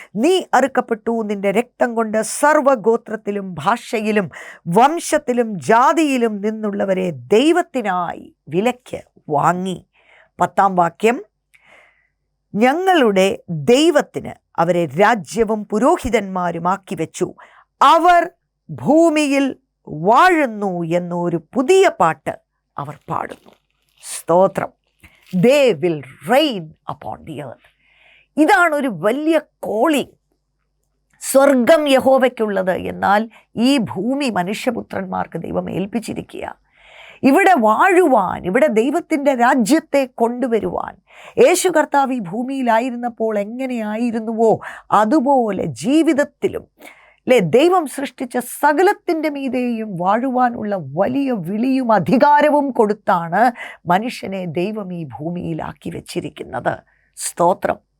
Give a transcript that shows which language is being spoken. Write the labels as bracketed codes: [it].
[ml] നീ അറുക്കപ്പെട്ടു, നിന്റെ രക്തം കൊണ്ട് സർവ്വഗോത്രത്തിലും ഭാഷയിലും വംശത്തിലും ജാതിയിലും നിന്നുള്ളവരെ ദൈവത്തിനായി വിലയ്ക്ക് വാങ്ങി. 10-ാം വാക്യം, ഞങ്ങളുടെ ദൈവത്തിന് അവരെ രാജ്യവും പുരോഹിതന്മാരുമാക്കി വെച്ചു, അവർ ഭൂമിയിൽ വാഴുന്നു എന്നൊരു പുതിയ പാട്ട് അവർ പാടുന്നു. സ്തോത്രം. [en] They will reign upon the earth. [ml] ഇതാണ് ഒരു വലിയ കോളിംഗ്. സ്വർഗം യഹോവയ്ക്കുള്ളത്, എന്നാൽ ഈ ഭൂമി മനുഷ്യപുത്രന്മാർക്ക് ദൈവം ഏൽപ്പിച്ചിരിക്കുക. ഇവിടെ വാഴുവാൻ, ഇവിടെ ദൈവത്തിൻ്റെ രാജ്യത്തെ കൊണ്ടുവരുവാൻ. യേശു കർത്താവ് ഈ ഭൂമിയിലായിരുന്നപ്പോൾ എങ്ങനെയായിരുന്നുവോ അതുപോലെ ജീവിതത്തിലും അല്ലേ ദൈവം സൃഷ്ടിച്ച സകലത്തിൻ്റെ മീതെയും വാഴുവാനുള്ള വലിയ വിളിയും അധികാരവും കൊടുത്താണ് മനുഷ്യനെ ദൈവം ഈ ഭൂമിയിലാക്കി വെച്ചിരിക്കുന്നത്. സ്തോത്രം.